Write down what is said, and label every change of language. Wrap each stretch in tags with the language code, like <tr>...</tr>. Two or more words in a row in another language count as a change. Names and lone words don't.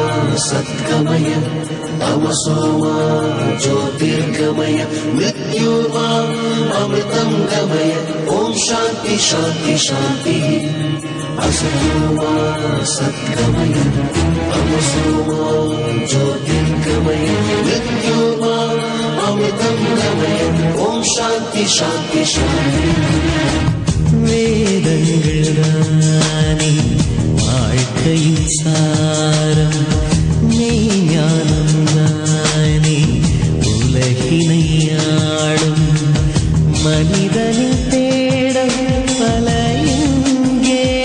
<sa>सद्गमय तमसो मा ज्योतिर्गमय मृत्योर्मा अमृतं गमय ॐ शान्ति शान्ति शान्तिः असतो मा सद्गमय तमसो मा ज्योतिर्गमय मृत्योर्मा अमृतं गमय ॐ शान्ति शान्ति शान्तिः</sa> <ta>வேதங்கள்தானே வாழ்க்கையின் சாரம் ஞானம்தானே உலகினை ஆளும் மனிதனின் தேடம் பல எங்கே</ta>